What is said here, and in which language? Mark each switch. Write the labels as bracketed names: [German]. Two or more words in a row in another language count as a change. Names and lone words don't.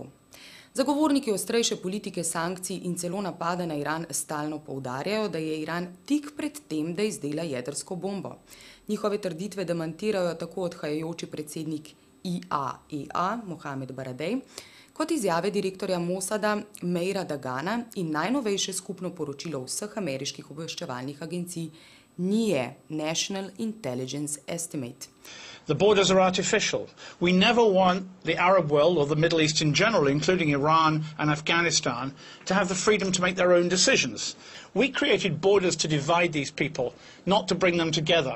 [Slovenian] Zagovorniki ostrejše politike sankcij in celo napada na Iran stalno poudarjajo, da je Iran tik pred tem, da izdela jedrsko bombo. Njihove trditve demantirajo tako odhajajoči predsednik IAEA Mohamed Baradej, kot izjave direktorja Mosada Meira Dagana in najnovejše skupno poročilo vseh ameriških obveščevalnih agencij NIE, National Intelligence Estimate. [English] The borders are artificial. We never want the Arab world or the Middle East in general, including Iran and Afghanistan, to have the freedom to make their own decisions. We created borders to divide these people, not to bring them together.